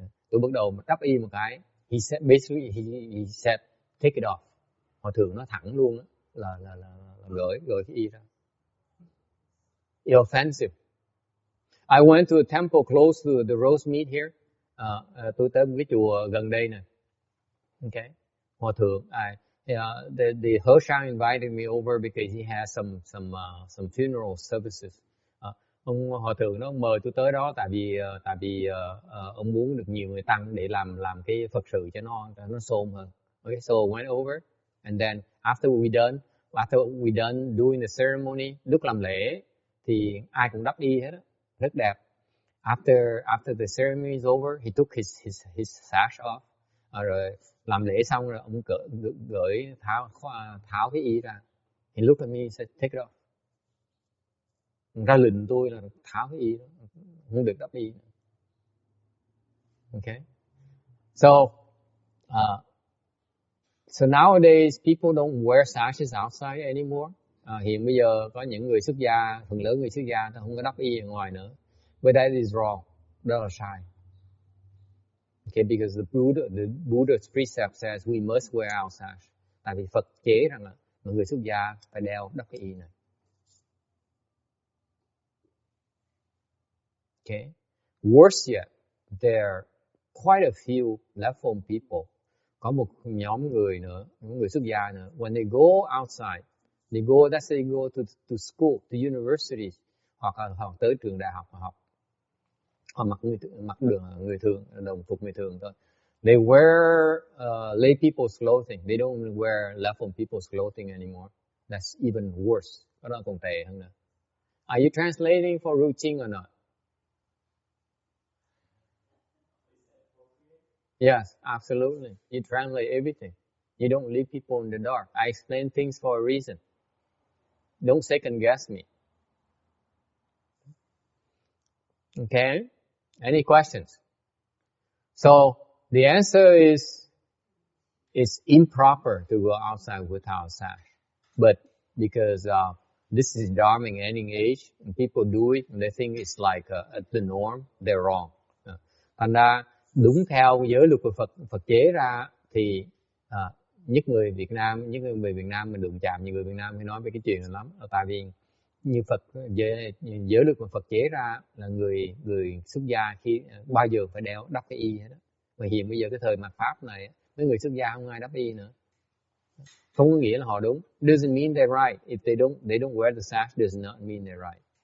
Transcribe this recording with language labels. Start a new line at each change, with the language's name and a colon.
Vietnamese: Tôi bắt đầu đắp y một cái.
English: He said basically he said take it off.
Vietnamese: Hòa thượng nó thẳng luôn đó, là gửi cái y ra.
English: It's offensive. I went to a temple close to the roast meat here.
Vietnamese: Tôi tới một cái chùa gần đây nè.
English: Okay. Hòa thượng, the Hershang invited me over because he has some funeral services.
Vietnamese: Ông hòa thượng đó ông mời tôi tới đó tại vì ông muốn được nhiều người tăng để làm cái Phật sự cho nó xôm hơn.
English: Okay, so I went over and then after we done doing the ceremony,
Vietnamese: lúc làm lễ thì ai cũng đắp y hết á, rất đẹp.
English: After the ceremony is over, he took his sash off.
Vietnamese: Rồi làm lễ xong rồi ông gửi tháo cái y ra.
English: He looked at me and said, take it off.
Vietnamese: Ra lệnh tôi là tháo cái y đó, không được đắp y.
English: Okay, so nowadays people don't wear sashes outside anymore.
Vietnamese: Hiện bây giờ có những người xuất gia, phần lớn người xuất gia ta không có đắp y ở ngoài nữa.
English: But that is wrong,
Vietnamese: đó là sai.
English: Okay, because the Buddha's precept says we must wear our sash.
Vietnamese: Tại vì Phật chế rằng là mọi người xuất gia phải đeo đắp cái y này.
English: Okay. Worse yet, there are quite a few left-home people.
Vietnamese: Có một nhóm người nữa, những người xuất gia nữa.
English: When they go outside, let's say they go to school, to universities,
Vietnamese: hoặc tới trường đại học học. Họ mặc người thường, đồng phục người thường thôi.
English: They wear lay people's clothing. They don't wear left-home people's clothing anymore. That's even worse.
Vietnamese: Cái đó còn tệ hơn nữa.
English: Are you translating for routine or not? Yes, absolutely. You translate everything. You don't leave people in the dark. I explain things for a reason. Don't second guess me. Okay? Any questions? So the answer is it's improper to go outside without sash. But because this is Dharmic ending age, and people do it, and they think it's like the norm, they're wrong.
Vietnamese: Thành ra đúng theo giới luật của Phật chế ra thì nhất người Việt Nam mình đụng chạm nhiều người Việt Nam hay nói về cái chuyện này lắm. Tại vì như giới luật của Phật chế ra là người xuất gia khi bao giờ phải đắp cái y hết đó. Mà hiện bây giờ cái thời mạt Pháp này mấy người xuất gia không ai đắp y nữa. Không có nghĩa là họ đúng.
English: Doesn't mean they're right. If they don't wear the sash, does not mean they're right.